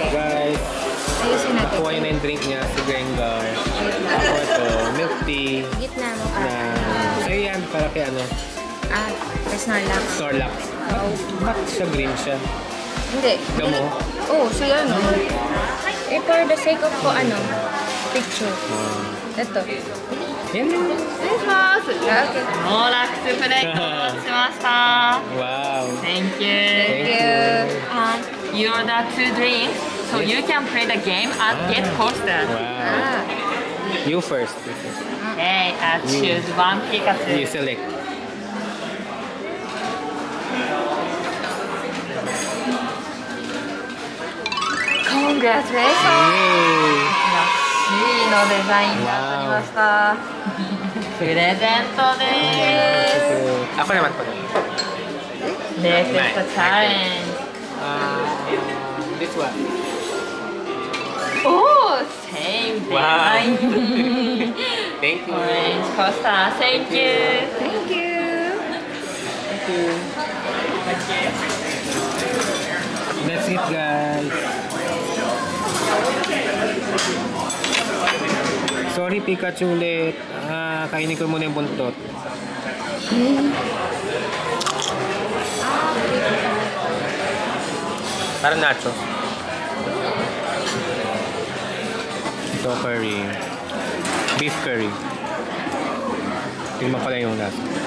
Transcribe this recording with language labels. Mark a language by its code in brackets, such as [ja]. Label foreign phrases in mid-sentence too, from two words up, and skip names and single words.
[tl] Guys, Ayusin natin. nakuha yun na yung drink niya, si Grengar. Ako ito, milk tea. Gitna mo Na, so yan, para kay ano, Snorlax. Snorlax. Bakit siya green siya? Hindi. Damo? Oo, siya ano. [en] Eh, for the sake of picture. [tl] Ito. Yan. Okay. [ja] ノーラックスプレイお待たせしました。 [en] Wow. Thank you. Thank you. You order 2 drinks, so you can play the game and get coaster. Wow. You first. Okay, choose one You Pikachu. select. Congratulations! Yay! [ja] シーのデザインが当たりました。プレゼントで [tl] Ako naman po. [ja] す。レクストチャレンジ。 [en] This one. おー、same design. Thank you. Orange coaster, thank you. Thank you. That's it guys. [tl] Sorry Pikachu ulit. Kainin ko muna yung buntot. Parang nacho. Ito curry. [en] Beef curry. [tl] Tingnan pala yung lasa.